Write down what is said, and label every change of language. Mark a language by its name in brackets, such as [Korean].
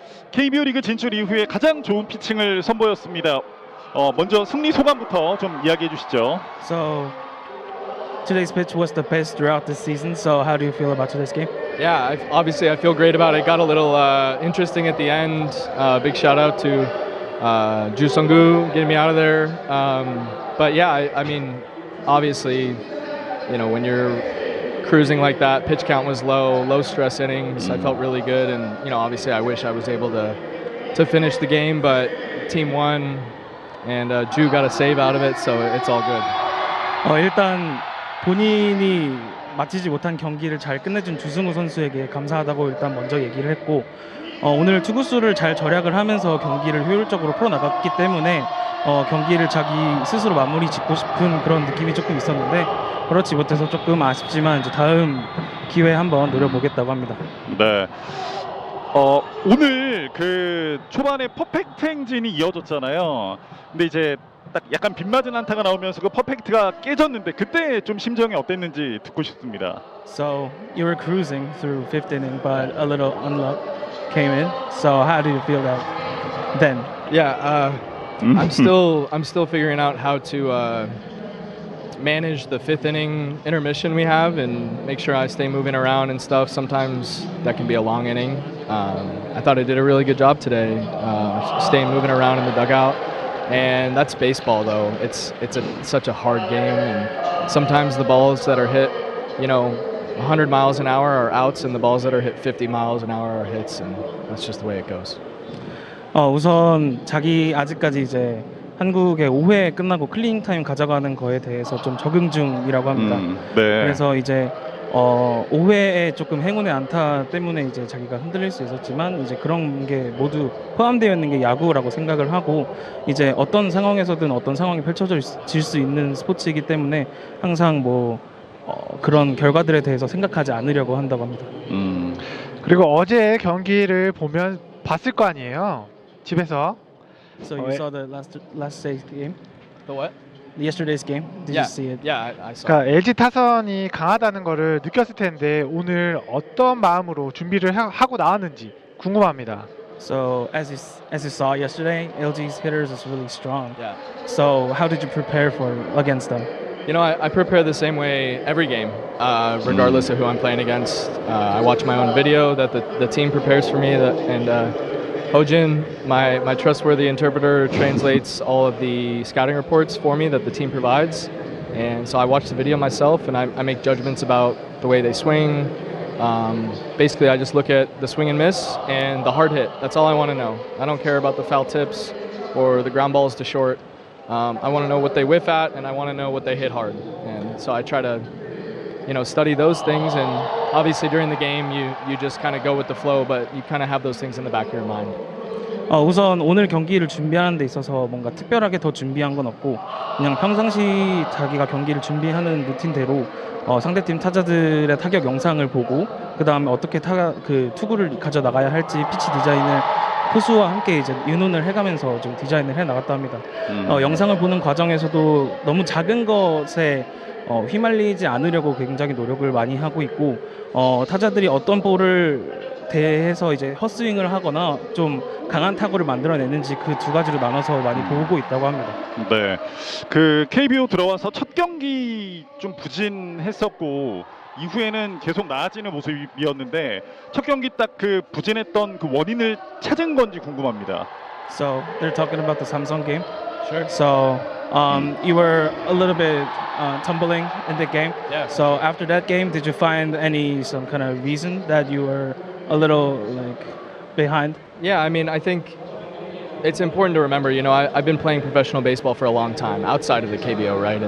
[Korean] KBO 리그 진출 이후에 가장 좋은 피칭을 선보였습니다. 먼저 승리 소감부터 좀 이야기해 주시죠. [English] So today's pitch was the best throughout the season. So how do you feel about today's game? Yeah, obviously I feel great about it. Got a little interesting at the end. Big shout out to Ju Sung-gu getting me out of there. But yeah, I mean, obviously, you know, when you're cruising like that, pitch count was low stress innings. I felt really good, and you know, obviously, I wish I was able to finish the game, but team won, and Ju got a save out of it, so it's all good. [Korean] 일단 본인이 마치지 못한 경기를 잘 끝내준 주승우 선수에게 감사하다고 일단 먼저 얘기를 했고, 오늘 투구수를 잘 절약을 하면서 경기를 효율적으로 풀어나갔기 때문에 경기를 자기 스스로 마무리 짓고 싶은 그런 느낌이 조금 있었는데 그렇지 못해서 조금 아쉽지만 이제 다음 기회에 한번 노려보겠다고 합니다. 네. 오늘 그 초반에 퍼펙트 행진이 이어졌잖아요. 근데 이제 딱 약간 빗맞은 안타가 나오면서 그 퍼펙트가 깨졌는데 그때 좀 심정이 어땠는지 듣고 싶습니다. [English] So you were cruising through fifth inning, but a little unluck came in. So how did you feel that then? Yeah, I'm still figuring out how to manage the fifth inning intermission we have and make sure I stay moving around and stuff. Sometimes that can be a long inning. I thought I did a really good job today, staying moving around in the dugout. And that's baseball, though. It's such a hard game, and sometimes the balls that are hit, you know, 100 miles an hour are outs, and the balls that are hit 50 miles an hour are hits, and that's just the way it goes. [Korean] 우선 자기 아직까지 이제 한국의 5회 끝나고 클리닝 타임 가져가는 거에 대해서 좀 적응 중이라고 합니다. 네. 그래서 이제 5회에 조금 행운의 안타 때문에 이제 자기가 흔들릴 수 있었지만 이제 그런 게 모두 포함되어 있는 게 야구라고 생각을 하고 이제 어떤 상황에서든 어떤 상황이 펼쳐질 수 있는 스포츠이기 때문에 항상 뭐 그런 결과들에 대해서 생각하지 않으려고 한다고 합니다. 그리고 어제 경기를 봤을 거 아니에요, 집에서. [English] So you saw the last day's game? The what? Yesterday's game? Did you see it? Yeah, I saw. [Korean] 그러니까 LG 타선이 강하다는 거를 느꼈을 텐데 오늘 어떤 마음으로 준비를 하고 나왔는지 궁금합니다. [English] So as you saw yesterday, LG's hitters is really strong. Yeah. So how did you prepare against them? You know, I prepare the same way every game, regardless of who I'm playing against. I watch my own video that the team prepares for me, and Hojin, my trustworthy interpreter, translates all of the scouting reports for me that the team provides. And so I watch the video myself, and I make judgments about the way they swing. Basically, I just look at the swing and miss and the hard hit. That's all I want to know. I don't care about the foul tips or the ground balls to short. I want to know what they whiff at, and I want to know what they hit hard. And so I try to, you know, study those things. And obviously during the game, you just kind of go with the flow, but you kind of have those things in the back of your mind. [Korean] 우선 오늘 경기를 준비하는 데 있어서 뭔가 특별하게 더 준비한 건 없고 그냥 평상시 자기가 경기를 준비하는 루틴대로 상대팀 타자들의 타격 영상을 보고 그 다음에 어떻게 그 투구를 가져 나가야 할지 피치 디자인을 포수와 함께 이제 의논을 해가면서 좀 디자인을 해 나갔다 합니다. 영상을 보는 과정에서도 너무 작은 것에 휘말리지 않으려고 굉장히 노력을 많이 하고 있고 타자들이 어떤 볼을 대해서 이제 헛스윙을 하거나 좀 강한 타구를 만들어내는지 그 두 가지로 나눠서 많이 보고 있다고 합니다. 네. 그 KBO 들어와서 첫 경기 좀 부진했었고 이후에는 계속 나아지는 모습이었는데 첫 경기 딱 그 부진했던 그 원인을 찾은 건지 궁금합니다. [English] So they're talking about the Samsung game. Sure. So you were a little bit tumbling in the game. Yeah. So after that game, did you find some kind of reason that you were a little like behind? Yeah, I mean, I think it's important to remember, you know, I've been playing professional baseball for a long time outside of the KBO, right?